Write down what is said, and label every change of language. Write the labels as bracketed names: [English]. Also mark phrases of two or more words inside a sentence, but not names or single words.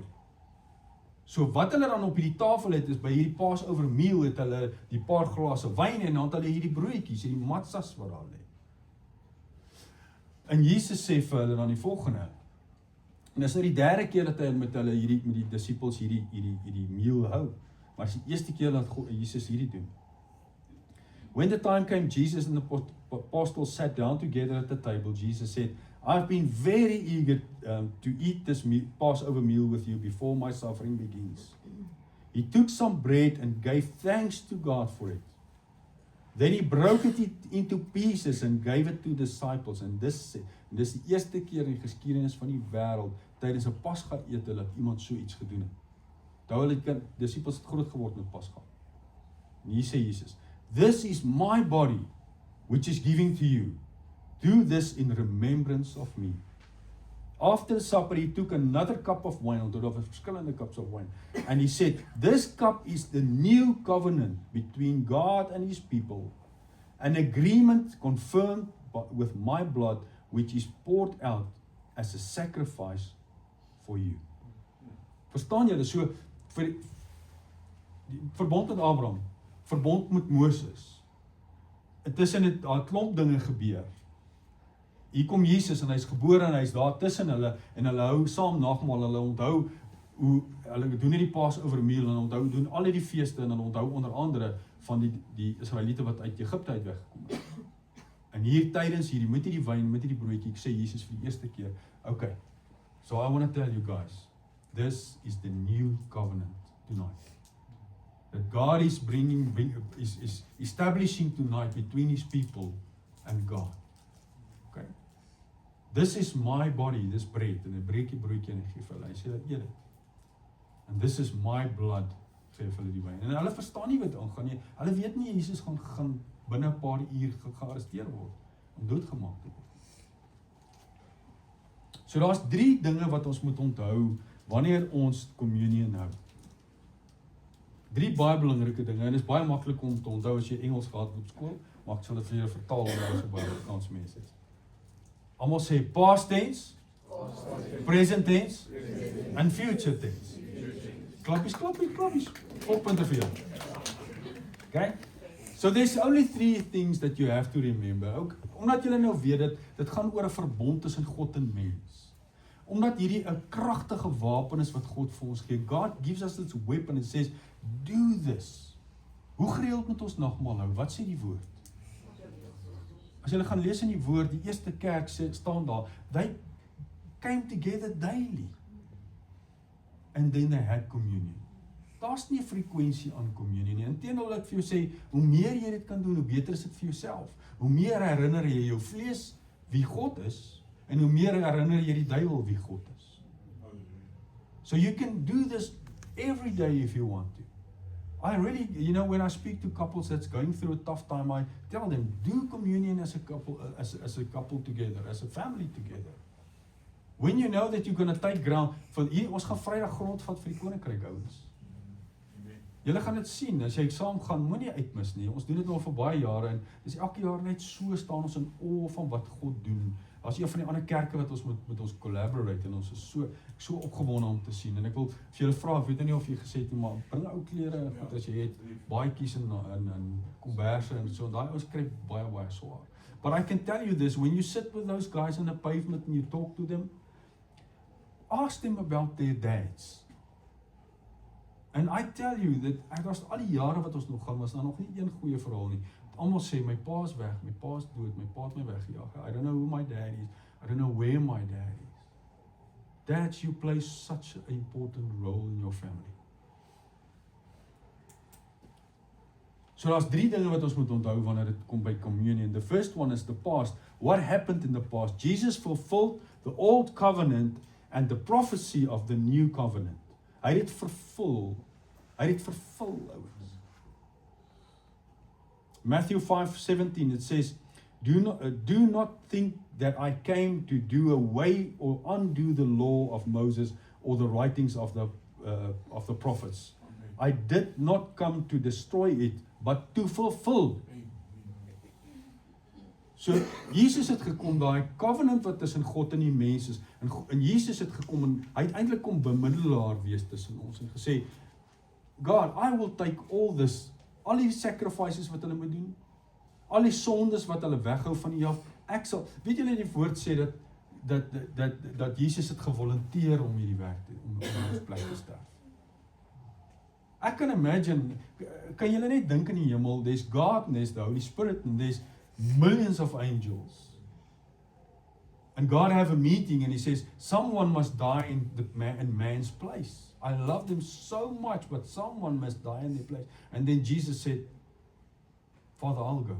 [Afrikaans] So wat hulle dan op hierdie tafel het, is by hierdie [English] Passover meal [Afrikaans] het hulle die paar glase wyn en dan het hulle hierdie broodjies, hierdie matzas wat daar lê. En Jesus sê vir hulle dan die volgende. En dis nou die derde keer dat hy met die disippels hierdie meal hou. Maar dis die eerste keer dat Jesus hierdie doen. [English] When the time came, Jesus and the apostles sat down together at the table. Jesus said, I've been very eager to eat this Passover meal with you before my suffering begins. He took some bread and gave thanks to God for it. Then he broke it into pieces and gave it to disciples. [Afrikaans] En dis die eerste keer in die geskiedenis van die wêreld tydens 'n Pasga ete dat iemand so iets gedoen het. Onthou hulle disippels het groot geword met Pasga. En hier sê Jesus, [English] this is my body which is giving to you. Do this in remembrance of me. After the supper, he took another cup of wine, [Afrikaans] onthou daar was verskillende [English] cups of wine, and he said, this cup is the new covenant between God and his people, an agreement confirmed with my blood, which is poured out as a sacrifice for you. [Afrikaans] Verstaan julle, so vir die verbond met Abraham, verbond met Moses, intussen het daar 'n klomp dinge gebeur. Hier kom Jesus en hy's gebore en hy's daar tussen hulle en hulle hou saam nagmaal, hulle onthou hoe hulle doen hierdie [English] Passover meal [Afrikaans] en onthou doen al hierdie feeste en hulle onthou onder andere van die Israeliete wat uit Egipte uit weggekom het. En hier tydens hierdie met hierdie wyn, met hierdie broodjie, sê Jesus vir die eerste keer, [English] okay, so I want to tell you guys, this is the new covenant tonight. That God is is establishing tonight between his people and God. Okay. This is my body, this bread, [Afrikaans] en hy breek die broodjie en hy gee vir hulle. Hy sê dat eet dit. [English] And this is my blood, [Afrikaans] sê vir hulle die wyn. En hulle verstaan nie wat aangaan nie. Hulle weet nie Jesus gaan binne 'n paar uur gearresteer word om doodgemaak te word. So daar's 3 dinge wat ons moet onthou wanneer ons kommunie hou. 3 baie belangrike dinge en dit is baie maklik om te onthou as jy Engels gehad op skool, maar ek sal dit vir julle vertaal omdat ons so baie Afrikaans mense is. Almal sê [English] past tense, present tense and future tense. [Afrikaans] Klappies. Oppunte vir jou. [English] Okay? So there's only 3 things that you have to remember. [Afrikaans] Ook omdat julle nou weet dit gaan oor 'n verbond tussen God en mens. Omdat hierdie 'n kragtige wapen is wat God vir ons gee. [English] God gives us this weapon and says, do this. [Afrikaans] Hoe gereeld moet ons nagmaal hou? Wat sê die woord? As jy gaan lees in die woord, die eerste kerk staan daar, [English] they came together daily. And then they had communion. [Afrikaans] Daar's nie 'n frekwensie aan communion nie. Inteendeel ek vir jou sê, hoe meer jy dit kan doen, hoe beter is dit vir jouself. Hoe meer herinner jy jou vlees wie God is, en hoe meer herinner jy die duiwel wie God is. [English] So you can do this every day if you want to. I really, when I speak to couples that's going through a tough time, I tell them, do communion as a couple, as a couple together, as a family together. When you know that you're going to take ground, [Afrikaans] van hier, ons gaan Vrydag grond vat vir die koninkryk ouens. Julle gaan dit sien, as jy saam gaan, moenie uitmis nie. Ons doen dit al vir baie jare en dis elke jaar net so staan ons in awe van wat God doen. As een van die ander kerke wat ons met ons collaborate en ons is so opgewonde om te sien. En ek wil vir julle vra, ek weet nie of jy gesê het nie, maar bring ou klere, goed as jy het baadjies en komberse en so, daai ons kry baie swaar. [English] But I can tell you this, when you sit with those guys on the pavement and you talk to them, ask them about their dads. And I tell you that, [Afrikaans] ek was al die jare wat ons nog gaan, was daar nog nie een goeie verhaal nie. Almal sê, my pa is weg, my pa is dood, my pa het my weggejaag. [English] I don't know who my dad is, I don't know where my dad is. Dads, you play such an important role in your family. [Afrikaans] So daar's 3 dinge wat ons moet onthou wanneer dit kom by communion. [English] The first one is the past. What happened in the past? Jesus fulfilled the old covenant and the prophecy of the new covenant. [Afrikaans] Hy het dit vervul. Hy het dit vervul, ouens. [English] Matthew 5:17, it says, do not think that I came to do away or undo the law of Moses or the writings of the prophets. I did not come to destroy it, but to fulfill. So, [Afrikaans] Jesus het gekom, daai covenant wat tussen God en die mens is, en Jesus het gekom, en hy het eintlik kom bemiddelaar wees tussen ons, en gesê, God, [English] I will take all this, [Afrikaans] al die sacrifices wat hulle moet doen, al die sondes wat hulle weghou van die af, ek sal, weet julle die woord sê dat Jesus het gevolunteer om hierdie werk te doen, om ons plek te sterf. Ek kan imagine, kan julle net dink in die hemel, [English] there's God, and there's the Holy Spirit, and there's millions of angels. And God have a meeting and he says, someone must die in man's place. I love them so much, but someone must die in their place. And then Jesus said, Father, I'll go.